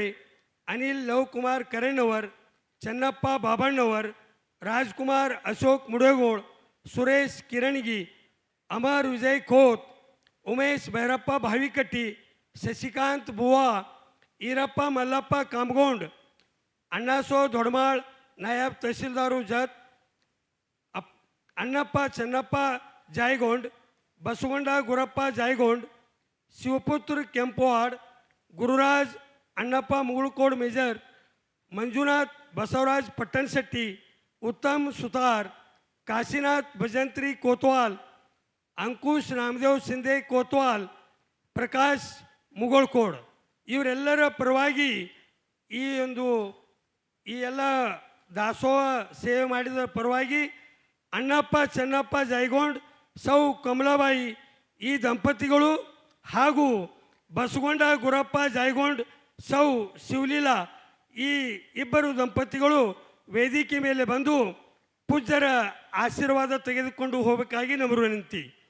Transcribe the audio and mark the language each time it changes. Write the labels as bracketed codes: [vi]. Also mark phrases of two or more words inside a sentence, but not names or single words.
[kn] ಅನಿಲ್ ಲವಕುಮಾರ್ ಕರೇನವರ್, ಚನ್ನಪ್ಪ ಬಾಬಣ್ಣವರ್, ರಾಜ್ಕುಮಾರ್ ಅಶೋಕ್ ಮುಡೇಗೋಳ್, ಸುರೇಶ್ ಕಿರಣಗಿ, ಅಮರ್ ವಿಜಯ್ ಖೋತ್, ಉಮೇಶ್ ಭೈರಪ್ಪ ಭಾವಿಕಟ್ಟಿ, ಶಶಿಕಾಂತ್ ಬುವಾ, ಈರಪ್ಪ ಮಲ್ಲಪ್ಪ ಕಾಮಗೋಂಡ್, ಅಣ್ಣಾಸೋ ದೊಡ್ಮಾಳ್, ನಾಯಬ್ ತಹಸೀಲ್ದಾರು ಜತ್, ಅಣ್ಣಪ್ಪ ಚೆನ್ನಪ್ಪ ಜಾಯ್ಗೊಂಡ್, ಬಸಗೊಂಡ ಗುರಪ್ಪ ಜಾಯ್ಗೊಂಡ್, ಶಿವಪುತ್ರ ಕೆಂಪವಾಡ್, ಗುರುರಾಜ್ ಅಣ್ಣಪ್ಪ ಮುಗುಳ್ಕೋಡ್ ಮೇಜರ್, ಮಂಜುನಾಥ್ ಬಸವರಾಜ್ ಪಟ್ಟಣಶೆಟ್ಟಿ, उत्तम सुतार, काशीनाथ भजंत्री कोतवाल, अंकुश नामदेव शिंदे कोतवाल, प्रकाश ಮುಗೋಳ್ಕೋಡ್ ಇವರೆಲ್ಲರ ಪರವಾಗಿ ಈ ಎಲ್ಲ ದಾಸೋಹ ಸೇವೆ ಮಾಡಿದ ಪರವಾಗಿ ಅಣ್ಣಪ್ಪ ಚೆನ್ನಪ್ಪ ಜಾಯ್ಗೊಂಡ್, ಸೌ ಕಮಲಾಬಾಯಿ ಈ ದಂಪತಿಗಳು ಹಾಗೂ ಬಸಗೊಂಡ ಗುರಪ್ಪ ಜಾಯ್ಗೊಂಡ್, ಸೌ ಶಿವಲೀಲಾ ಈ ಇಬ್ಬರು ದಂಪತಿಗಳು ವೇದಿಕೆ ಮೇಲೆ ಬಂದು ಪೂಜ್ಯರ ಆಶೀರ್ವಾದ ತೆಗೆದುಕೊಂಡು ಹೋಗಬೇಕಾಗಿ ನಮ್ಮ ವಿನಂತಿ.